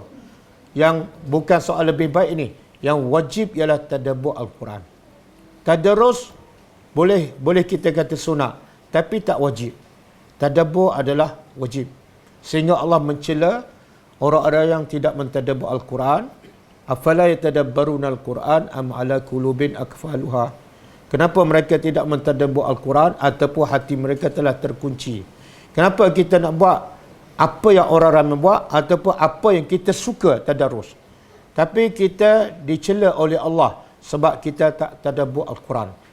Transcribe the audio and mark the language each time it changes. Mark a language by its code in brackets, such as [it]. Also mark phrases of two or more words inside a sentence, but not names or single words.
[ms] Yang bukan soal lebih baik ini. Yang wajib ialah tadabbur Al-Quran. Tadarus boleh kita kata sunat, tapi tak wajib. Tadabbur adalah wajib. Sehingga Allah mencela orang-orang yang tidak mentadabbur Al-Quran. [ar] أفلا يتدبرون القرآن أم على قلوب أقفالها. [ms] Kenapa mereka tidak mentadabbur Al-Quran ataupun hati mereka telah terkunci? Kenapa kita nak buat apa yang orang ramai buat ataupun apa yang kita suka tadarus? Tapi kita dicela oleh Allah sebab kita tak tadabbur Al-Quran.